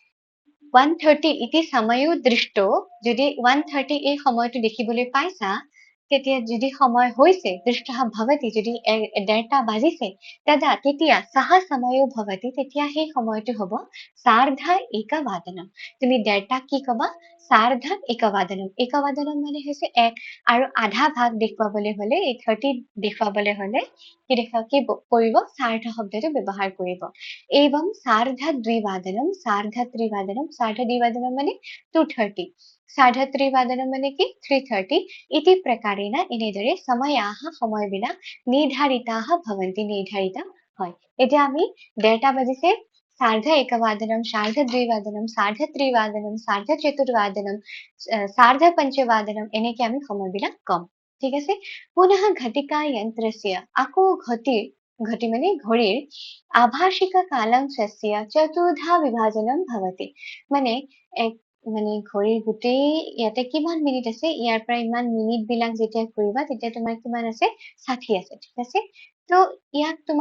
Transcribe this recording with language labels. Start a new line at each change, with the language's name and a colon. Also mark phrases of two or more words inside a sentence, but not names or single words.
Assamese: 1:30
Sanskrit: इति समयो दृष्ट
Assamese: যদি 1:30 এই সময়টো দেখিবলৈ পাইছা তেতিয়া যদি সময় হৈছে
Sanskrit: दृष्टः भवति
Assamese: যদি 1:30 বাজিছে তেতিয়া
Sanskrit: सह समयो भवति
Assamese: তেতিয়া সেই সময়টো হ'ব
Sanskrit: सार्ध एकवादनम
Assamese: তুমি 1:30 কি কবা
Sanskrit: सार्ध एकवादनम
Assamese: মানে হৈছে এক আৰু আধা ভাগ দেখুৱাবলৈ হলে এই 30 দেখুৱাবলৈ হলে কি কৰিব সাৰ্ধ শব্দটো ব্যৱহাৰ কৰিব
Sanskrit: एवं सार्ध द्विवादनम सार्ध त्रिवादनम सार्ध द्विवादनम মানে 2:30 सार्धत्रिवादनं
Assamese: মানে কি
Sanskrit: 3:30 इति प्रकारेण এনেদৰে समयाः সময়বিলাক निर्धारिताः भवन्ति
Assamese: নিৰ্ধাৰিত হয় এতিয়া আমি 1:30 বাজিছে
Sanskrit: सार्ध-एकवादनं सार्ध-द्विवादनं सार्ध-त्रिवादनं सार्ध-चतुर्वादनं सार्ध-पञ्चवादनं
Assamese: এনেকে আমি সময়বিলাক কম ঠিক আছে
Sanskrit: पुनः घटिका यन्त्रस्य
Assamese: আকৌ ঘটি মানে ঘড়ীৰ
Sanskrit: आभाषिक कालांशस्य चतुर्धा विभाजनम भवति
Assamese: মানে এক মানে ঘড়ীৰ গোটেই ইয়াতে কিমান মিনিট আছে ইয়াৰ পৰা ইমান মিনিট বিলাক যেতিয়া কৰিবা তেতিয়া তোমাৰ কিমান আছে 60 আছে ঠিক আছে তো ইয়াক তোমাৰ